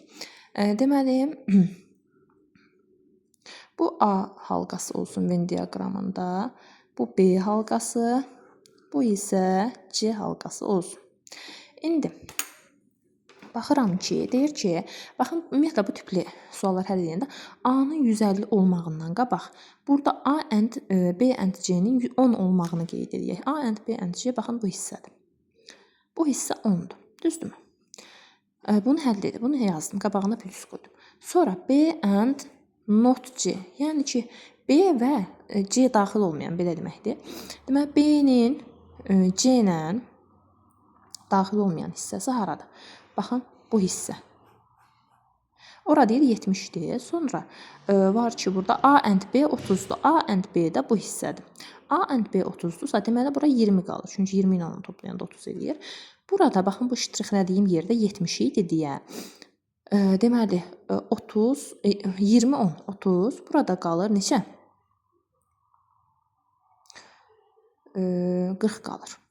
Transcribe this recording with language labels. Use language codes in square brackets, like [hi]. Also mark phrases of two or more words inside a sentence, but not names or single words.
[az] Deməli bu A halqası olsun Venn diaqramında, bu B halqası, bu isə C halqası olsun. İndi baxıram ki, deyir ki, baxın ümumiyyətlə bu tipli suallar həll edəndə A-nın 150 olmağından qabaq burada [en] A and B and C- [az] nin 10 olmağını qeyd edək. [en] A and B and C [az] baxın bu hissədir. Bu hissə 10-dur. Düzdürmü? Bunu həll edib, bunu yazdım, qabağına plus qoydum. Sonra [en] B and not C. [az] Yəni ki, B və C daxil olmayan belə deməkdir. Deməli B-nin C ilə daxil olmayan hissəsi haradır? Baxın, bu hissə. Ora deyir 70-dir. Sonra var ki, burada [en] A and B [az] 30-dur. [en] A and B [az] də bu hissədir. [en] A and B [az] 30-dursa, deməli bura 20 qalır. Çünki 20 ilə onu toplayanda 30 eləyir. Burada baxın bu ştrixlədiyim yerdə 70 idi deyə. Deməli 30, 20, 10, 30. Burada qalır neçə? 40 qalır.